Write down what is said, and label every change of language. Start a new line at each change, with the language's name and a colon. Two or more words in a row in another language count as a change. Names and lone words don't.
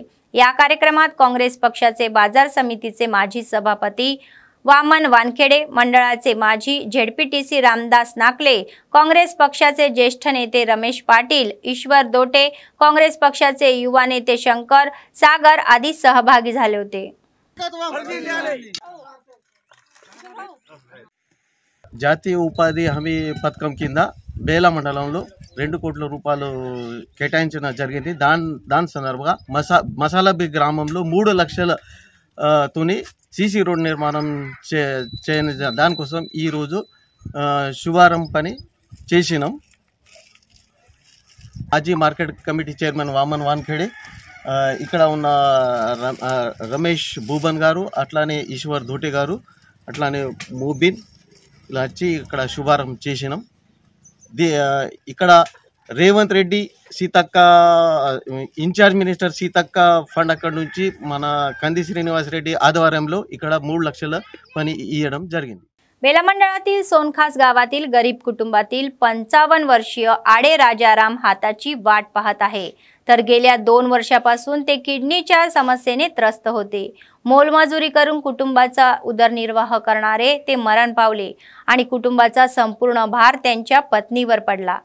Marathi: या कार्यक्रमात काँग्रेस पक्षाचे बाजार समितीचे माजी सभापती वामन वानखेडे, मंडळाचे माजी ZPTC रामदास नाकले, काँग्रेस पक्षाचे ज्येष्ठ नेते रमेश पाटील, ईश्वर दोटे, काँग्रेस पक्षाचे युवा नेते शंकर सागर आदी सहभागी झाले होते।
Telugu: జాతీయ ఉపాధి హామీ పథకం కింద బేల మండలంలో 2 కోట్ల రూపాయలు కేటాయించడం జరిగింది। దాని సందర్భంగా మసాలా బి గ్రామంలో 3 లక్షల తోని
English: CC road
Telugu: निर्माणం చేయని దానికోసం ఈ రోజు శుభారంభ పని చేసినాం। మాజీ మార్కెట్ కమిటీ చైర్మన్ వామన్ వాన్ఖేడే, ఇక్కడ ఉన్న రమేష్ భూబన్ గారు, అట్లానే ఈశ్వర్ దోటే గారు, అట్లానే మోబిన్ ఇలా వచ్చి ఇక్కడ శుభారంభం చేసినాం। ఇక్కడ రేవంత్ రెడ్డి సీతక్క
English: in-charge minister
Telugu: సీతక్క ఫండ్ అక్కడ నుంచి మన కంది శ్రీనివాస్ రెడ్డి ఆధ్వర్యంలో ఇక్కడ 3 లక్షల పని ఇవ్వడం జరిగింది।
Marathi: बेला मंडळातील सोनखास गावातील गरीब कुटुंबातील 55 वर्षीय आडे राजाराम हाताची वाट पाहत आहे। तर गेल्या 2 वर्षापासून ते किडनीच्या समस्येने त्रस्त होते। मोलमजुरी करून कुटुंबाचा उदरनिर्वाह करणारे ते मरण पावले आणि कुटुंबाचा संपूर्ण भार त्यांच्या पत्नीवर पडला।